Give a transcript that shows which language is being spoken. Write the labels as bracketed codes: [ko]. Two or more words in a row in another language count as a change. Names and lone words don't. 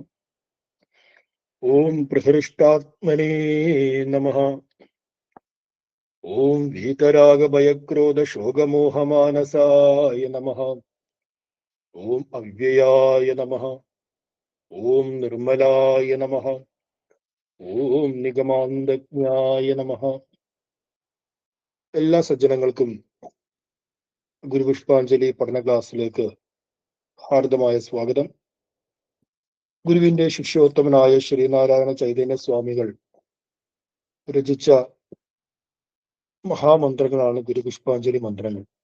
[sa] ओम प्रहृष्टात्मने नमः। ओम वीतरागभयक्रोधशोकमोहमानसाय नमः। ओम अव्ययाय नमः। ओम निर्मलाय नमः। ഓം നിഗമാന്തജ്ഞായ നമഃ. [ml] എല്ലാ സജ്ജനങ്ങൾക്കും ഗുരുപുഷ്പാഞ്ജലി പഠന ക്ലാസ്സിലേക്ക് ഹാർദമായ സ്വാഗതം. ഗുരുവിന്റെ ശിഷ്യോത്തമനായ ശ്രീനാരായണ ചൈതന്യ സ്വാമികൾ രചിച്ച മഹാമന്ത്രങ്ങളാണ് ഗുരുപുഷ്പാഞ്ജലി മന്ത്രങ്ങൾ.